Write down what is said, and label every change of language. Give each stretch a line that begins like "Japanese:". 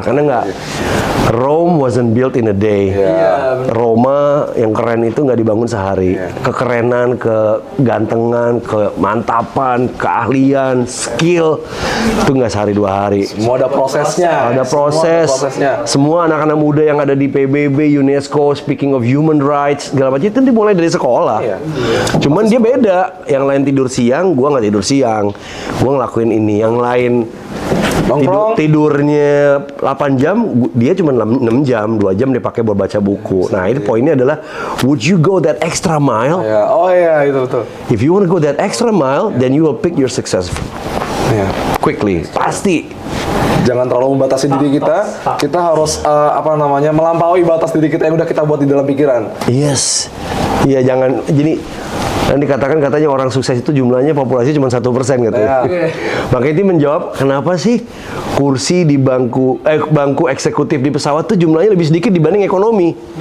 Indonesian: Karena nggak,
English: Rome wasn't built in a day.
Indonesian: Roma yang keren itu nggak dibangun sehari. Kekerenan, kegantengan, kemantapan, keahlian, skill itu nggak sehari 2 hari. Semua ada prosesnya. Ada proses. Semua anak-anak muda yang ada di PBB, UNESCO,
English: speaking of human rights,
Indonesian: segala macam itu dimulai dari sekolah. Cuman dia beda. Yang lain tidur siang, gua nggak tidur siang. Gua ngelakuin ini. Yang lain tidurnya 8 jam, dia cuma 6 jam, 2 jam dia pakai buat baca buku. Nah, ini poinnya adalah,
English: would you go that extra mile?
Indonesian: Oh iya, itu betul.
English: If you want to go that extra mile, then you will pick your success quickly.
Indonesian: Pasti. Jangan terlalu membatasi diri kita. Kita harus melampaui batas diri kita yang udah kita buat di dalam pikiran.
English: Yes.
Indonesian: Iya, jangan jadi yang dikatakan katanya orang sukses itu jumlahnya populasi cuma 1% katanya. Makanya itu menjawab kenapa sih kursi di bangku eksekutif di pesawat tuh jumlahnya lebih sedikit dibanding ekonomi.